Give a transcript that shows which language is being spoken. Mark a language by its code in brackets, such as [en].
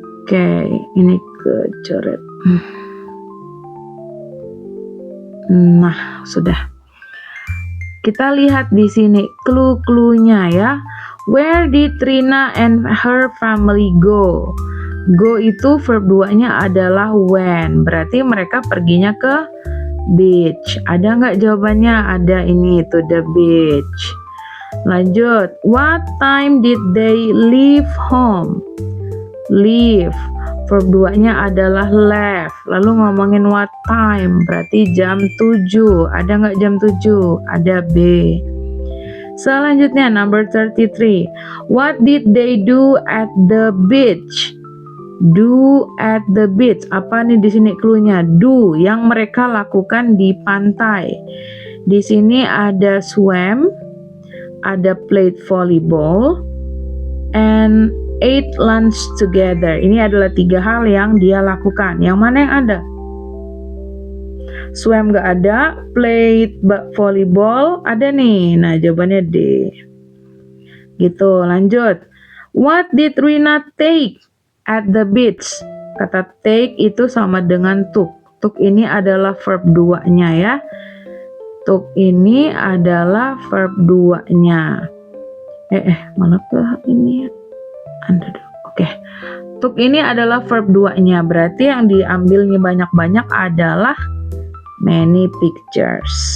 [id] Oke, ini kecoret. Nah, sudah. Kita lihat di sini clue-cluenya ya. [en] Where did Rina and her family go? [id] Go itu verb 2-nya adalah when. Berarti mereka perginya ke beach. Ada nggak jawabannya? Ada ini, [en] to the beach. [id] Lanjut. [en] What time did they leave home? Leave. [id] Verb 2-nya adalah left. Lalu ngomongin what time. Berarti jam 7. Ada nggak jam 7? Ada B. Selanjutnya [en] number 33. What did they do at the beach? Do at the beach. [id] Apa nih di sini cluenya? Do, yang mereka lakukan di pantai. Di sini ada swim, ada [en] played volleyball, and ate lunch together. [id] Ini adalah 3 hal yang dia lakukan. Yang mana yang ada? Swim gak ada, [en] played volleyball [id] ada nih. Nah, jawabannya D. Gitu, lanjut. [en] What did Rina take at the beach? [id] Kata take itu sama dengan took. Took ini adalah verb 2-nya ya. Took ini adalah verb 2-nya. Malah ke ini ya. Oke. Took ini adalah verb 2-nya. Berarti yang diambilnya banyak-banyak adalah [en] many pictures.